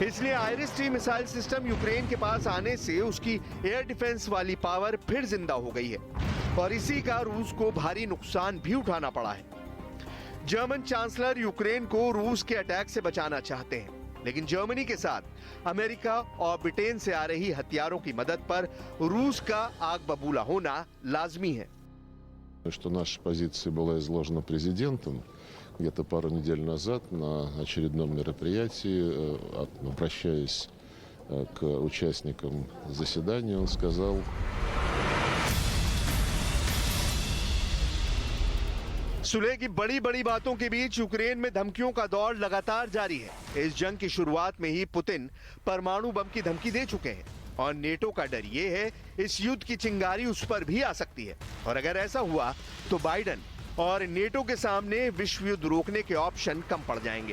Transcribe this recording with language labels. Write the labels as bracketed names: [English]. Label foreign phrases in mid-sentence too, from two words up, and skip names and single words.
[Hindi] इसलिए आइरिस-T [English] missile system [Hindi] यूक्रेन के पास आने से उसकी [English] air defense [Hindi] वाली पावर फिर जिंदा हो गई है और इसी का रूस को भारी नुकसान भी उठाना पड़ा है। जर्मन चांसलर यूक्रेन को रूस के अटैक से बचाना चाहते हैं, लेकिन जर्मनी के साथ अमेरिका और ब्रिटेन से आ रही हथियारों की मदद पर रूस का आग बबूला होना लाजमी है। [Russian] Что наша позиция была изложена президентом где-то пару недель назад на очередном мероприятии, обращаясь к участникам заседания, он сказал: [Hindi] सुलह की बड़ी बड़ी बातों के बीच यूक्रेन में धमकियों का दौर लगातार जारी है। इस जंग की शुरुआत में ही पुतिन परमाणु बम की धमकी दे चुके हैं और नेटो का डर ये है इस युद्ध की चिंगारी उस पर भी आ सकती है, और अगर ऐसा हुआ तो बाइडेन और नेटो के सामने विश्व युद्ध रोकने के ऑप्शन कम पड़ जाएंगे।